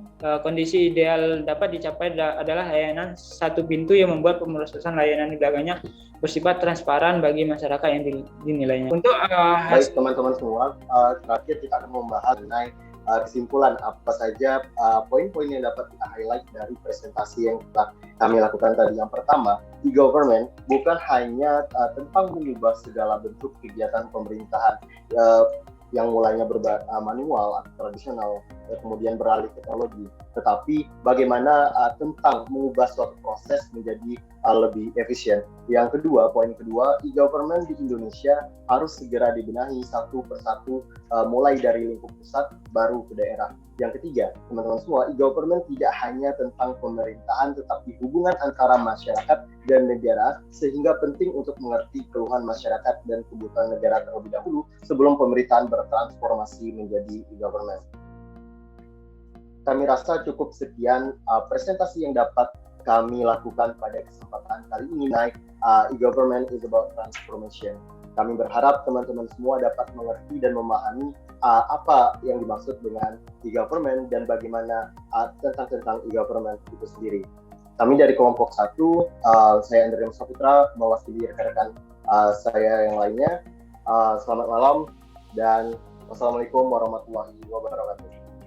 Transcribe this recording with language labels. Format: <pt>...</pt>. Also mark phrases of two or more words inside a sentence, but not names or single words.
<id>Kondisi ideal dapat dicapai adalah layanan satu pintu yang membuat pemrosesan layanan di belakangnya bersifat transparan bagi masyarakat yang dinilainya. Untuk baik teman-teman semua, terakhir kita akan membahas mengenai kesimpulan apa saja poin-poin yang dapat kita highlight dari presentasi yang telah kami lakukan tadi. Yang pertama, e-government bukan hanya tentang mengubah segala bentuk kegiatan pemerintahan yang mulainya manual atau tradisional, kemudian beralih teknologi, tetapi bagaimana tentang mengubah suatu proses menjadi lebih efisien. Yang kedua, poin kedua, e-government di Indonesia harus segera dibenahi satu persatu, mulai dari lingkup pusat baru ke daerah. Yang ketiga, teman-teman semua, e-government tidak hanya tentang pemerintahan, tetapi hubungan antara masyarakat dan negara, sehingga penting untuk mengerti keluhan masyarakat dan kebutuhan negara terlebih dahulu sebelum pemerintahan bertransformasi menjadi e-government. Kami rasa cukup sekian presentasi yang dapat kami lakukan pada kesempatan kali ini.</id> <en>E-government is about transformation.</en> <id>Kami berharap teman-teman semua dapat mengerti dan memahami apa yang dimaksud dengan e-government dan bagaimana tentang e-government itu sendiri. Kami dari kelompok 1, saya Andrea Saputra, mewakili rekan-rekan saya yang lainnya. Selamat malam dan</id> <ar>والسلام عليكم ورحمة الله وبركاته.</ar>